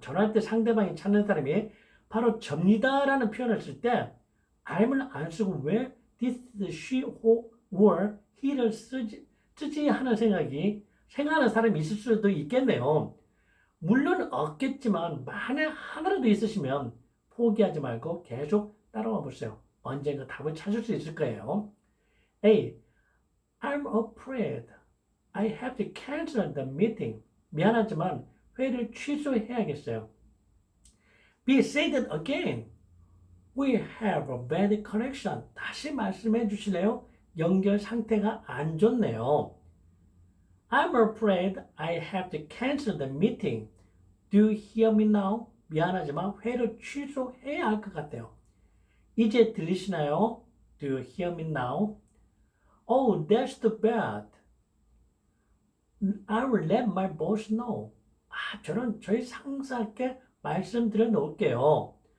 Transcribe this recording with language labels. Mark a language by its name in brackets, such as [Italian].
[Korean] 전화할 때 상대방이 찾는 사람이 바로 접니다라는 표현을 쓸 때 I'm을 안 쓰고 왜 this, she, or he를 쓰지 하는 생각하는 사람이 있을 수도 있겠네요. 물론 없겠지만 만에 하나라도 있으시면 포기하지 말고 계속 따라와 보세요. 언젠가 답을 찾을 수 있을 거예요. [English] A. I'm afraid I have to cancel the meeting. [Korean] 미안하지만 회의를 취소해야겠어요. [English] B. Say that again. We have a bad connection. [Korean] 다시 말씀해 주실래요? 연결 상태가 안 좋네요. [English] I'm afraid I have to cancel the meeting. Do you hear me now? [Korean] 미안하지만 회의를 취소해야 할 것 같아요. 이제 들리시나요? [English] Do you hear me now? Oh, that's too bad. I will let my boss know. [Korean] 저는 저희 상사께 말씀드려 놓을게요.